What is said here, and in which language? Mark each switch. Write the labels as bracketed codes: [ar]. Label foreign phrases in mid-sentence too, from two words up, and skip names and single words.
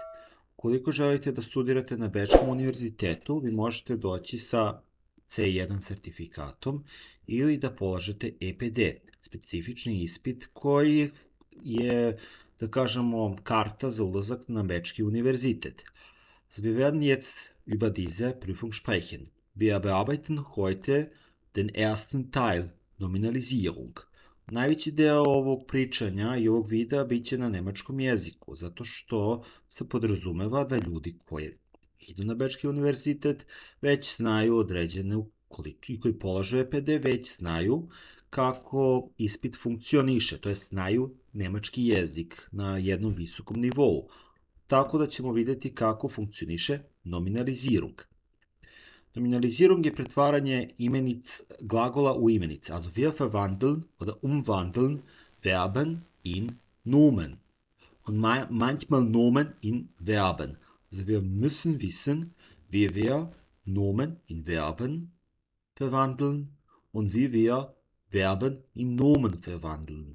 [sr] Ukoliko želite da studirate na Bečkom univerzitetu, vi možete doći sa C1 sertifikatom ili da polažete EPD, specifični ispit koji je, da kažemo, karta za ulazak na Bečki univerzitet. [de] Wir werden jetzt über diese Prüfung sprechen. Wir bearbeiten heute den ersten Teil, Nominalisierung. [sr] Najveći deo ovog pričanja i ovog videa bit će na nemačkom jeziku, zato što se podrazumeva da ljudi koji idu na Bečki univerzitet već znaju određene i koji polažu EPD već znaju kako ispit funkcioniše, to jest znaju nemački jezik na jednom visokom nivou. Tako da ćemo vidjeti kako funkcioniše Nominalisierung. Nominalisierung je pretvaranje glagola u imenice, [de] also wir verwandeln oder umwandeln Verben in Nomen und manchmal Nomen in Verben. Also wir müssen wissen, wie wir Nomen in Verben verwandeln und wie wir Verben in Nomen verwandeln.